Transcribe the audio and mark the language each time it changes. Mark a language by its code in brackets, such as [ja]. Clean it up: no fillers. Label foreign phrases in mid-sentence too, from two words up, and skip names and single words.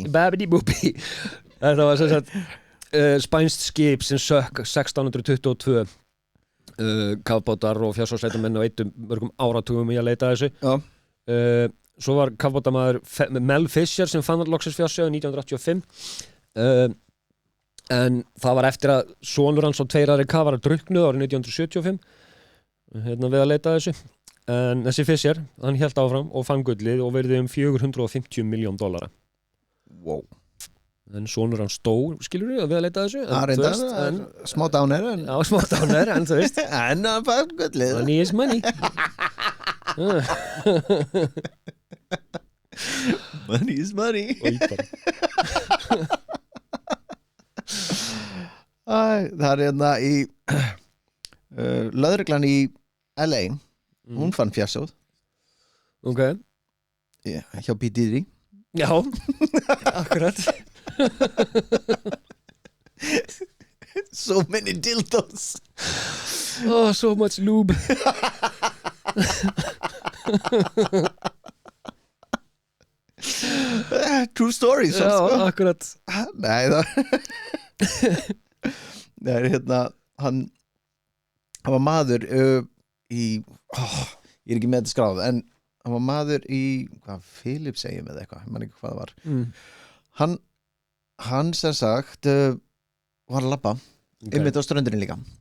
[is] þetta var sem sagt spænst skip sem sökk 1622 kafbátar og fjársjóðsleitamenn og eittum mörgum áratugum í að leita þessu svo var kafbátamaður Mel Fisher sem fann loksins fjársjóðin 1985 en það var eftir að sonur hans og 2 aðrir kafarar drukknuðu árið 1975 við að leita þessu en þessi Fisher, hann hélt áfram og fann gullið og verði $450 million [en] wow [is] en sonur hans dó, skilur við, að leita þessu smá downer en þú veist en hann fann gullið [en] money is money money is money [is] það er í lögreglan í LA hún fann fjársjóð [en] ok [is] hjá P. Diddy já, akkurat [en] so many dildos oh, so much lube True story [is] Já, sko. akkurat Nei, það hérna hann var maður í ég er ekki með þetta skráð en hann var maður í Philips segjum eða eitthvað, ég man ekki hvað það var hann sem sagt var að labba einmitt á ströndinni líka